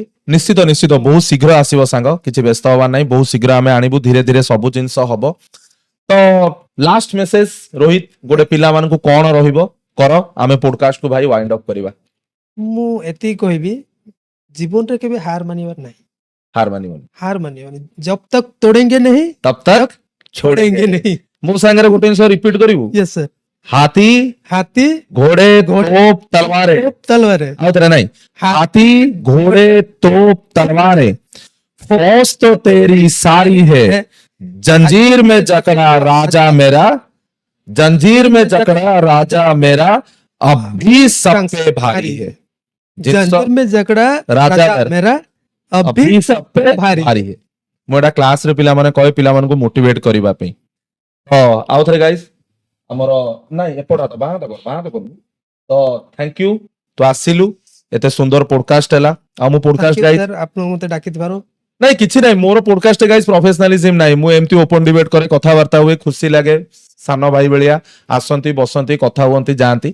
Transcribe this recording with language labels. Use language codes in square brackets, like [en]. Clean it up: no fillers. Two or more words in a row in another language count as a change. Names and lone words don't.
[or] ନିଶ୍ଚିତ ନିଶ୍ଚିତ ବହୁତ ଶୀଘ୍ର ଆସିବ ସାଙ୍ଗ, କିଛି ବ୍ୟସ୍ତ ହବା ନାହିଁ, ବହୁତ ଶୀଘ୍ର ଆମେ ଆଣିବୁ, ଧୀରେ ଧୀରେ ସବୁ ଜିନିଷ ହବ। ତ ଲାଷ୍ଟ ମେସେଜ ରୋହିତ, ଗୋଟେ ପିଲାମାନଙ୍କୁ କଣ ରହିବ କର, ଆମେ ପୋଡକାଷ୍ଟ କୁ ଭାଇ [en] wind up [or] କରିବା। ମୁଁ ଏତିକି କହିବି, ଜୀବନରେ କେବେ ହାର ମାନିବାର ନାହିଁ। ହାର ମାନିବନି, ହାର ମାନିବନି, [hi] जब तक तोड़ेंगे नहीं तब तक छोड़ेंगे नहीं। [or] ମୋ ସାଙ୍ଗରେ ଗୋଟେ ଜିନିଷ ରିପିଟ କରିବୁ, [en] yes sir. [hi] ହାତୀ हाथी ଘୋड़े ଘୋड़େ, तोप तलवारे। तलवार है। ଆଉ ଥରେ ନାଇଁ, हाथी घोड़े तोप तलवारें, फौज तो तेरी सारी है, जंजीर में जकड़ा राजा मेरा, जंजीर में जकड़ा राजा मेरा, अब भी सब पे भारी है। जंजीर में जकड़ा राजा राजा मेरा, अब अभी भी सब पे भारी। भारी है। [or] ମୁଁ ଏଟା କ୍ଲାସରେ ପିଲାମାନେ କହେ ପିଲାମାନଙ୍କୁ ମୋଟିଭେଟ କରିବା ପାଇଁ। ହଁ ଆଉ ଥରେ ଗାଇସ୍, ଆମର ନାଇଁ ଏପଟ ହାତ ବାଁ ହାତ କର, ବାଁ ହାତ କରୁନୁ। ତ [en] thank you, [or] ତୁ ଆସିଲୁ, ଏତେ ସୁନ୍ଦର ପୋଡକାଷ୍ଟ ହେଲା। ଆଉ ମୁଁ ପୋଡକାଷ୍ଟ ଗାଇସ୍, सर ଆପଣ ମତେ ଡାକିଥିବାରୁ ନାଇଁ କିଛି ନାହିଁ, ମୋର ପୋଡକାଷ୍ଟ ଗାଇସ୍ ପ୍ରଫେସନାଲିଜିମ ନାହିଁ, ମୁଁ ଏମିତି [en] open debate [or] କରେ, କଥାବାର୍ତ୍ତା ହୁଏ, ଖୁସି ଲାଗେ, ସାନ ଭାଇ ଭଳିଆ ଆସନ୍ତି ବସନ୍ତି କଥା ହୁଅନ୍ତି ଯାଆନ୍ତି।